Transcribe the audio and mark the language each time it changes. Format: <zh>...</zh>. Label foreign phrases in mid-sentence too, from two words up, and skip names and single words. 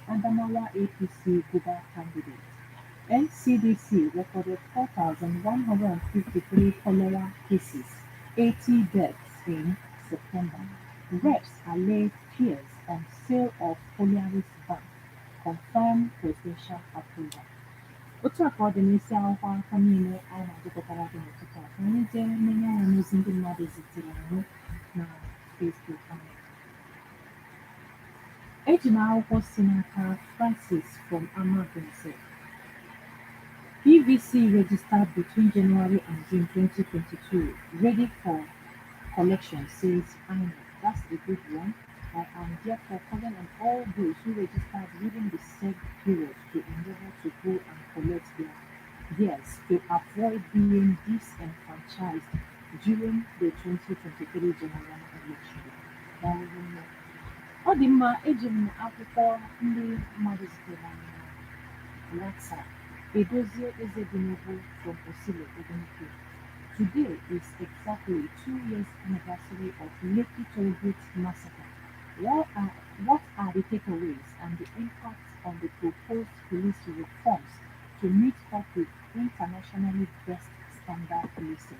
<en>Adamawa APC Guba candidate. NCDC recorded 4,153 cholera cases, 80 deaths in September. Reps allay fears on sale of Polaris Bank. Confirm presidential approval.</en> <ig>Otu a ka ọ dị n'isi akwụkwọ akụkọ niile anyị na-agụpụtara gị n'ụtụtụ a ka anyị jee n'enye ya n'ozi ndị mmadụ zitere anyị na Facebook anyị. Eji m akwụkwọ si n'aka Francis from Amagunze.</ig> <en>PVC registered between January and June 2022, ready for collection, says INEC. That's a good one. I am therefore calling on all those who registered within the said period to endeavor to go and collect theirs to avoid being disenfranchised during the 2023 general election.</en> <ig>Ọ dị mma, eji m akwụkwọ ndị mmadụ zitere anyị na WhatsApp.</ig> <en>Edozie Ezebinobu from Osilo, Ogunike. Today is exactly 2 years anniversary of Lekki Tollgate massacre. What are the takeaways and the impact on the proposed police reforms to meet up with internationally best standard policing?</en>